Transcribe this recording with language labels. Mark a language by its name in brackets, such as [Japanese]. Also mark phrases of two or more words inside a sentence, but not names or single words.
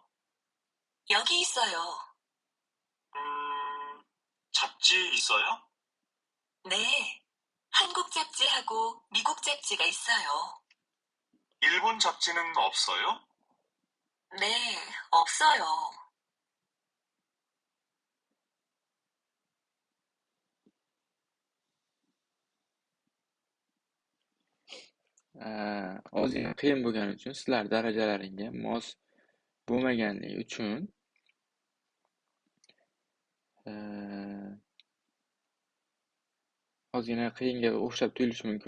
[Korean] 여기 있어요. 잡지 있어요? 네, 한국 잡지하고 미국 잡지가 있어요. 일본 잡지는 없어요? 네, 없어요. [Uzbek] ozgina qiyin bo'lgani uchun, sizlar darajalaringga mos bo'lmaganligi uchun ozgina qiyinga o'xshab tuyulishi mumkin.